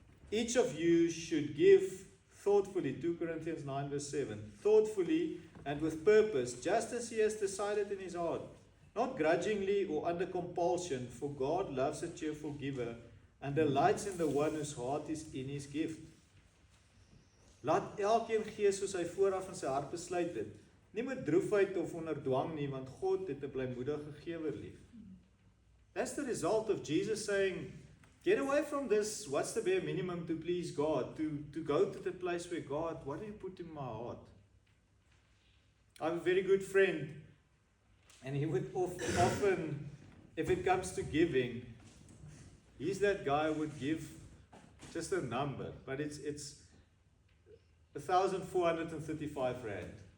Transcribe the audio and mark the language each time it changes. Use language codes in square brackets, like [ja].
[en] Each of you should give thoughtfully, 2 Corinthians 9 verse 7, thoughtfully and with purpose, just as he has decided in his heart, not grudgingly or under compulsion, for God loves a cheerful giver and delights in the one whose heart is in his gift. [af] Laat elkeen gee soos hy vooraf in sy hart besluit het. Nie met droefheid of onder dwang nie, want God het 'n blymoedige gewer lief. [en] That's the result of Jesus saying, get away from this, what's the bare minimum to please God, to go to the place where God, what do you put in my heart? I have a very good friend, and he would often, if it comes to giving, he's that guy who would give just a number, but it's 1,435 rand.